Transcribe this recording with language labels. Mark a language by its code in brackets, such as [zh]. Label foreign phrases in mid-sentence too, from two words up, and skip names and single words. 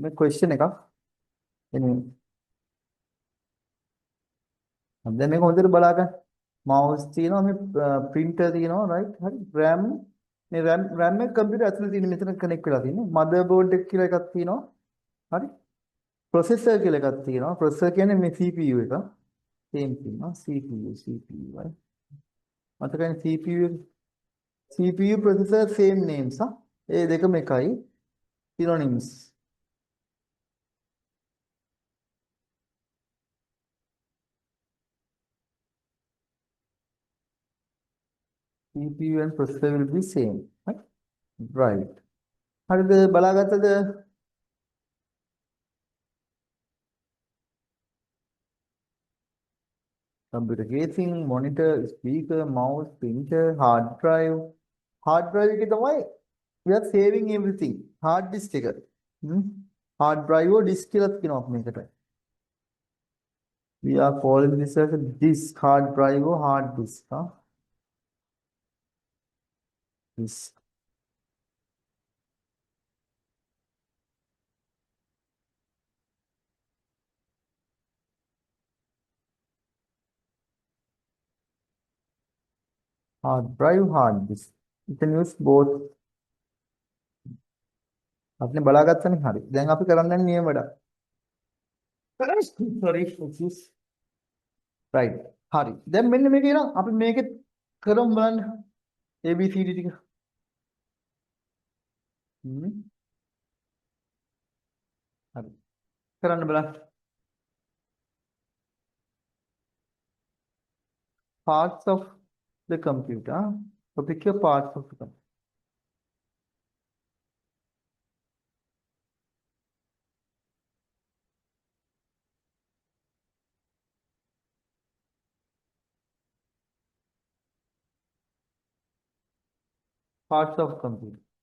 [si] මේ question එකක්. Anyway. දැන් මේක හොඳට බලා ගන්න. mouse තියෙනවා මේ printer තියෙනවා right හරි RAM මේ RAM එක computer ඇතුලේ තියෙන මෙතන connect වෙලා තියෙන්නේ motherboard එක කියලා එකක් තියෙනවා හරි processor කියලා එකක් තියෙනවා processor කියන්නේ මේ CPU එක [en] same thing CPU right [si] මතකයි [en] CPU processor same names [si] ඒ දෙකම එකයි [en] synonyms CPU and processor will be same. Right. [si] හරිද බලාගත්තද? [en] Computer casing, monitor, speaker, mouse, printer, hard drive. Hard drive [si] එකේ තමයි [en] we are saving everything. Hard disk [si] එක. [en] Hard drive or disk [si] කියලා කියනවා අපි මේකට. [en] We are calling this as a disk, hard drive or hard disk. Disk. Hard drive, hard disk. You can use both. आपने [si] බලාගත්තනේ හරි. දැන් අපි කරන්න යන්නේ නියම වැඩ. [en] Sorry, excuse. [si] Right. හරි. දැන් මෙන්න මේක එනවා. අපි මේකේ කරමු බලන්න. ABCD ටික. හරි. කරන්න බලන්න. [en] Parts of the computer. So pick your parts of the computer. Parts of computer.